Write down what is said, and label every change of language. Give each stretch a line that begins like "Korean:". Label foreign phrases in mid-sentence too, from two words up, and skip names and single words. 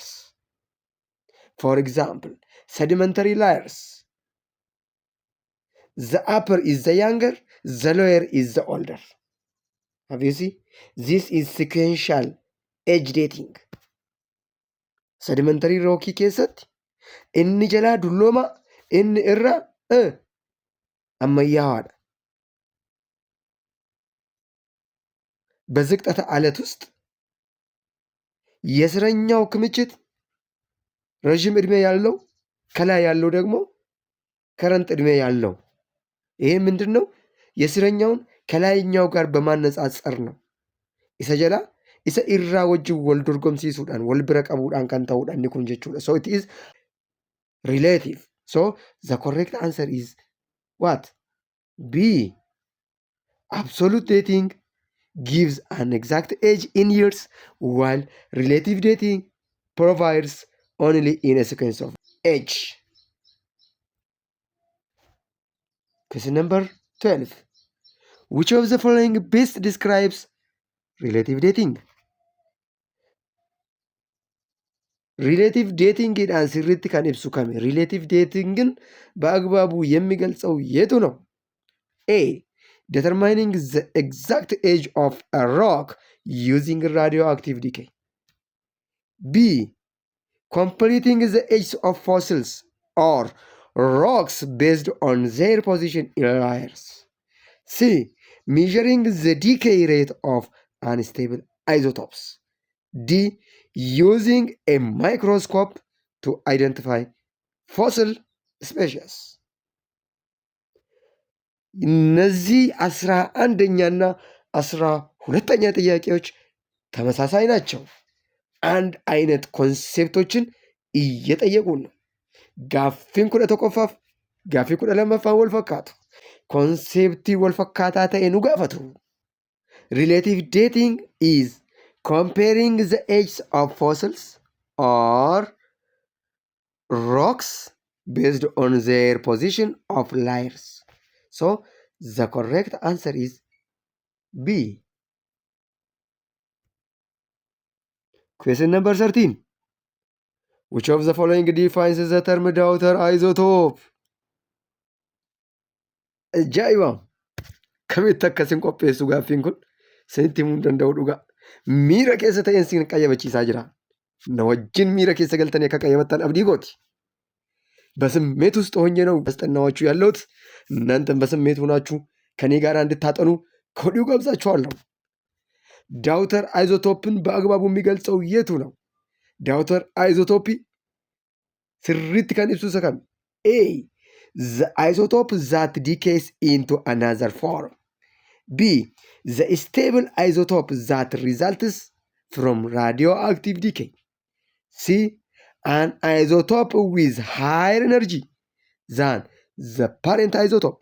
English: For example, sedimentary layers. The upper is the younger, the lower is the older. Have you seen? This is sequential age dating. Sedimentary rocky
Oromo: keessatti inni jalaa dullooma, inni irra ammayyaa'aadha.
Amharic: በዝቅጠተ አለት ውስጥ የስረኛው ክምችት ረዥም እድሜ ያለው ከላይ ያለው ደግሞ ከረንት እድሜ ያለው። ይሄ ምንድነው? የስረኛውን ከላይኛው ጋር በማነጻጸር ነው።
Oromo: isa jala isa irraa wajjin wal dorgomsiisuudhaan wal bira qabuudhaan kan ta'uudha inni kun jechuudha.
English: So it is relative. So the correct answer is what? B. Absolute dating gives an exact age in years, while relative dating provides only in a sequence of age. Question number 12. Which of the following best describes relative dating? Relative dating
Oromo: sirriitti kan ibsu kami?
English: Relative dating
Amharic: በአግባቡ የሚገልጸው የቱ ነው?
English: A. Determining the exact age of a rock using radioactive decay. B. Completing the age of fossils or rocks based on their position in layers. C. Measuring the decay rate of unstable isotopes. D. Using a microscope to identify fossil species.
Amharic: እነዚህ 11ኛና 12ኛ ጥያቄዎች ተመሳሳይ ናቸው። አንድ አይነት ኮንሴፕቶችን እየጠየቁን ነው።
Oromo: gaaffiin 11ffaf gaaffii 12ffaan wal fakkaatu. Konseptii wal fakkaataa ta'e nu gaafatu.
English: Relative dating is comparing the ages of fossils or rocks based on their position of layers. So the correct answer is B. Question number 13. Which of the following defines the term dautghter isotope?
Oromo: Ajaa'iba! Kamitti akkasin qopheessu gaaffiin kun sanitti himuu hin danda'u dhugaa. Miira keessa ta'een siin qayyabachiisaa jira. Na wajjin miira keessa galtanii akka qayyabattan abdii gooti.
Amharic: በስሜት ውስጥ ሆኜ ነው ያስጠናኋችሁ ያለሁት። እናንተም በስሜት ሆናችሁ ከኔ ጋር እንድታጠኑ ከወዲሁ ጋብዛችኋለሁ።
English: daughter isotope
Amharic: በአግባቡ የሚገልጸው የቱ ነው?
English: daughter isotope
Oromo: sirritti kan ibsu isa kami?
English: A. The isotope that decays into another form. B. The stable isotope that results from radioactive decay. C. An isotope with higher energy than the parent isotope.